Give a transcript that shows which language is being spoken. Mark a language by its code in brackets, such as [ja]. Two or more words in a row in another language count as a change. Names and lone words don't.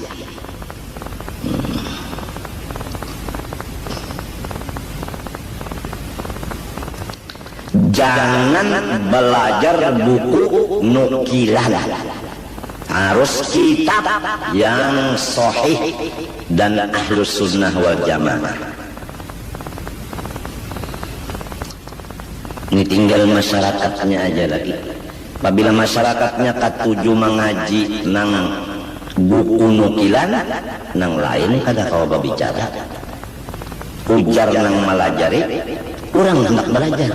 [id] Jangan belajar buku nukilan, harus kitab yang sahih dan [ar] أهل السنة والجماعة. [id] Ini tinggal masyarakatnya aja lagi. [bjn] Apabila masyarakatnya katuju mengaji nang buku nukilan, nang lain kada kau berbicara. Ujar nang melajari, orang hendak belajar.